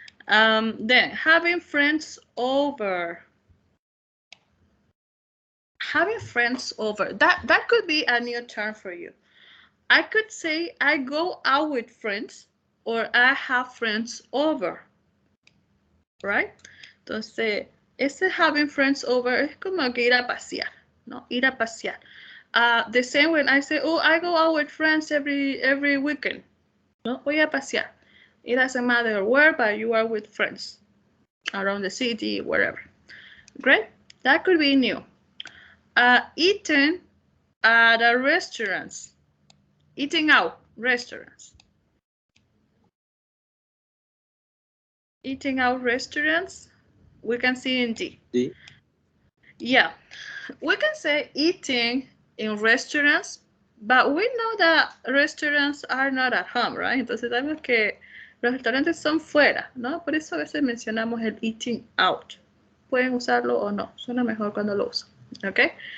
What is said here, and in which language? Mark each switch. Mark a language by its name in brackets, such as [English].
[English] Then having friends over. Having friends over. That could be a new term for you. I could say I go out with friends or I have friends over. Right? [Spanish] Entonces, ese having friends over es como que ir a pasear, ¿no? Ir a pasear. [English] The same when I say, oh, I go out with friends every weekend. [Spanish] No, voy a pasear. [English] It doesn't matter where, but you are with friends around the city, wherever. Great. That could be new. Eating at a restaurants. Eating out, restaurants. Eating out restaurants, we can see in D. [Spanish] Sí. [English] Yeah, we can say eating in restaurants, but we know that restaurants are not at home, right? [Spanish] Entonces sabemos que los restaurantes son fuera, ¿no? Por eso a veces mencionamos el eating out. Pueden usarlo o no, suena mejor cuando lo usan, ¿ok?